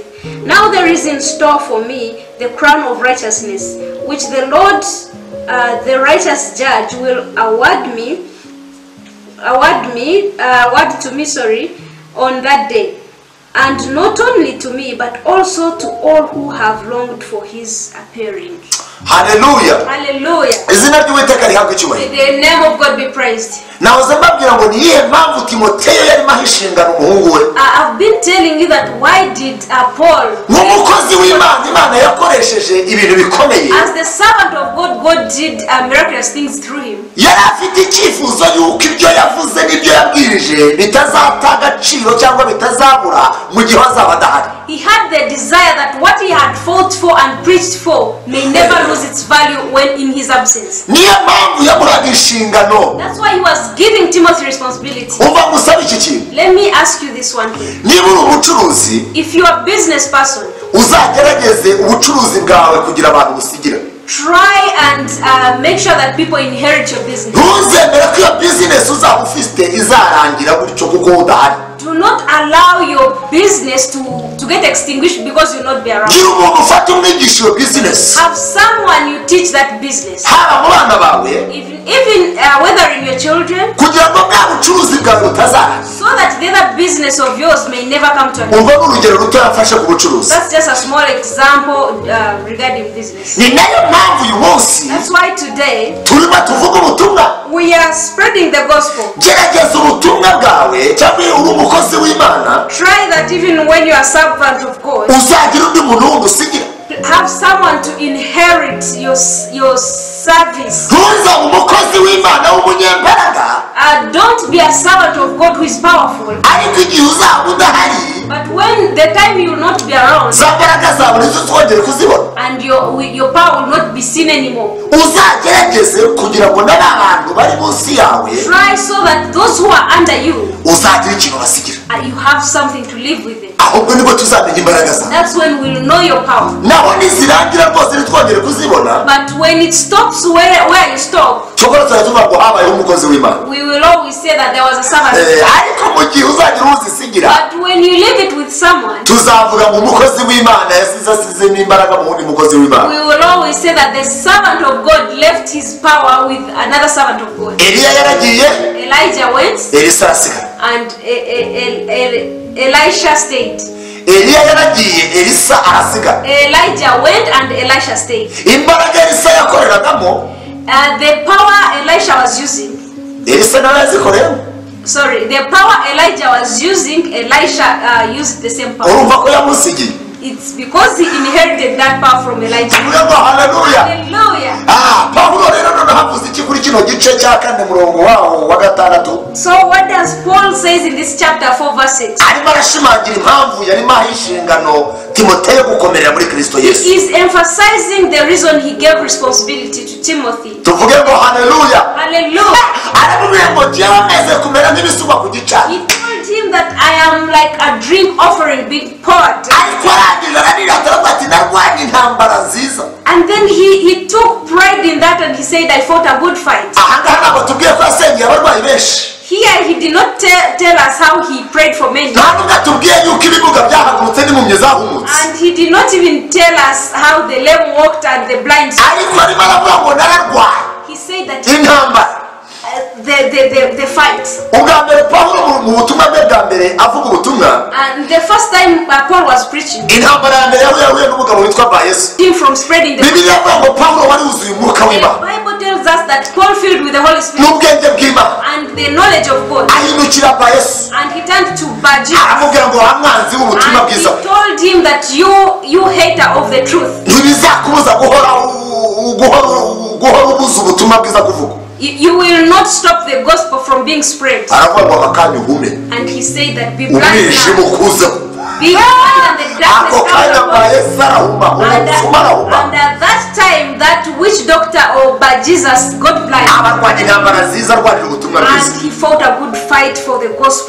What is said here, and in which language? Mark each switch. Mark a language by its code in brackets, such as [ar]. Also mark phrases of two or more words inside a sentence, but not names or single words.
[en] Now there is in store for me the crown of righteousness, which the Lord, the righteous judge, will award to me, on that day. And not only to me, but also to all who have longed for his appearing. Hallelujah. Hallelujah. [rw] izina ry'Uwiteka rihabwe [en] May [rw] icyubahiro. [en] the name of God be praised. [rw] nahoze mbabwira ngo niyihe mpamvu Timoteyo yarimo aha inshingano umuhungu we [en] I've been telling you that why did Paul, [rw] nk'umukozi w'Imana, Imana yakoresheje ibintu bikomeye, [en] as the servant of God, God did miraculous things through him. [rw] yari afite icyifuzo yuko ibyo yavuze n'ibyo yabwirije bitazata agaciro cyangwa bitazabura mu gihe azaba adahari. [en] He had the desire that what he had fought for and preached for may never lose its value when in his absence. [rw] niyo mpamvu yamuhaga inshingano. [en] That's why he was giving Timothy responsibility. [rw] umva ngusaba iki kintu, [en] Let me ask you this one thing. [rw] niba uri umucuruzi [en] If you are a business person, [rw] uzagerageze ubucuruzi bwawe kugira abantu busigira. [en] Try and make sure that people inherit your business. [rw] ntuzemere ko iyo business uzaba ufite izarangira gutyo kuko udahari. [en] Do not allow your business to get extinguished because you'll not be around. [rw] gira umuntu ufata umwigisha iyo business. [en] Have someone you teach that business. [rw] haba mu bana bawe, [en] Even whether in your children, [rw] kugira ngo bwa bucuruzi bwawe butazarangira. [en] so that the other business of yours may never come to an end. [rw] umva n'urugero ruto yafashe ku bucuruzi. [en] That's just a small example regarding business. [rw] ni nayo mpamvu uyu munsi [en] That's why today [rw] turimo tuvuga ubutumwa. [en] we are spreading the gospel. [rw] gerageza ubutumwa bwawe cyangwa uri umukozi w'Imana, [en] Try that even when you are servant of God, [rw] uzagira undi muntu wundi usigira. [en] have someone to inherit your service. [rw] ntuzaba umukozi w'Imana w'umunyembaraga, [en] Don't be a servant of God who is powerful. [rw] ariko igihe uzaba udahari [en] But when the time you will not be around [rw] za mbaraga zawe nizo twongere kuzibona. [en] and your power will not be seen anymore, [rw] uzagerageze kugira ngo n'abantu bari munsi yawe [en] try so that those who are under you, [rw] uzagira ikintu basigira. [en] you have something to live with it. [rw] ahubwo nibwo tuzamenya imbaraga zawe. [en] That's when we'll know your power. [rw] naho nizirangira rwose ntitwongere kuzibona, [en] But when it stops where you stop, [rw] tukora tuzajya tuvuga ngo habayeho umukozi w'Imana. [en] we will always say that there was a servant. [rw] ariko mu gihe uzagira uzisigira, [en] But when you leave it with someone, [rw] tuzavuga ngo umukozi w'Imana yasize asizemo imbaraga mu wundi mukozi w'Imana. [en] we will always say that the servant of God left his power with another servant of God. [rw] Eliya yaragiye, [en] Elijah went [rw] Elisa arasigara. [en] and Elisha stayed. [rw] Eliya yaragiye, Elisa arasigara. [en] Elijah went and Elisha stayed. [rw] imbaraga Elisa yakoreragamo, [en] The power Elisha was using, [rw] Elisa nawe yazikoreyemo. [en] sorry, the power Elijah was using, Elisha used the same power. [rw] urumva ko yamusigiye. [en] It's because he inherited that power from Elijah. [rw] tuvuge ngo haleluya. [en] Hallelujah. [rw] Pawulo rero noneho havuze iki kuri kino gice cya 4 murongo waho wa 6? [en] So what does Paul says in this chapter 4 verse 6? [rw] arimo arashimangira impamvu yarimo aha inshingano Timoteyo gukomerera muri Kristo Yesu. [en] He is emphasizing the reason he gave responsibility to Timothy. [rw] tuvuge ngo haleluya. [en] Hallelujah. [rw] aramubwira ngo jyewe meze kumera nk'ibisuba ku gicaniro. [en] He told him that I am like a drink offering being poured. [rw] ariko arangije aranirata ati narwanye intambara nziza. [en] And then he took pride in that and he said, I fought a good fight. [rw] ahangaha ntabwo tubwiye ko yasengeye abarwayi benshi. [en] Here he did not tell us how he prayed for many. [rw] nta nubwo atubwiye yuko ibibuga byahagurutse n'impumyi zahumutse. [en] And he did not even tell us how the lame walked and the blind saw. [rw] ariko arimo aravuga ngo nararwaye [en] He said that [rw] intambara. [en] the fight. [rw] ubwa mbere Pawulo mu butumwa bwe bwa mbere avuga ubutumwa, [en] And the first time Paul was preaching, [rw] intambara ya mbere yahuye n'umugabo witwa Bayesu. [en] him from spreading the [rw] bibiliya avuga ngo Pawulo wari wuzuye umwuka [en] The [rw] w'Imana [en] Bible tells us that Paul filled with the Holy Spirit [rw] n'ubwenge bw'Imana [en] and the knowledge of God. [rw] ahindukira Bayesu [en] And he turned to Bar-Jesus [rw] aramubwira ngo wa mwanzi w'ubutumwa [en] and he [rw] bwiza, [en] told him that you hater of the truth, [rw] ntibizakubuza guhora ubuza ubutumwa bwiza kuvuga. [en] you will not stop the gospel from being spread. [rw] aravuga ngo akanya uhume [en] And he said that be blind [rw] umwijima [en] now. [rw] ukuzeho. [en] Be blind and the darkness [rw] ako kanya [en] comes upon you. [rw] Bayesu arahuma, umupfumu arahuma. [en] And at that time, that witch doctor or Bar-Jesus got blind. [rw] abarwanya intambara nziza arwanira ubutumwa bwiza. [en] And he fought a good fight for the gospel.